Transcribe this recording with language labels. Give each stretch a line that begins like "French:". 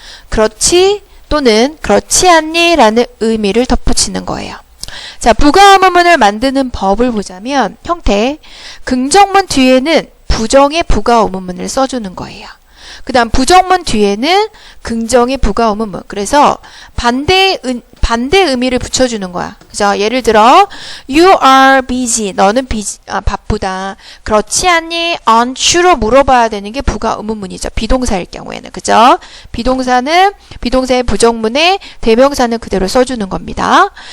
Korean: 그렇지 또는 그렇지 않니? 라는 의미를 덧붙이는 거예요. 자, 부가 의문문을 만드는 법을 보자면 형태, 긍정문 뒤에는 부정의 부가 의문문을 써주는 거예요. 그 다음 부정문 뒤에는 긍정의 부가 의문문. 그래서 반대 의미를 붙여주는 거야. 그죠? 예를 들어
English: You are busy.
Korean: 너는 바쁘다. 그렇지 않니?
English: Aren't you
Korean: 로 물어봐야 되는 게 부가 의문문이죠. 비동사일 경우에는. 그죠? 비동사의 부정문에 대명사는 그대로 써주는 겁니다.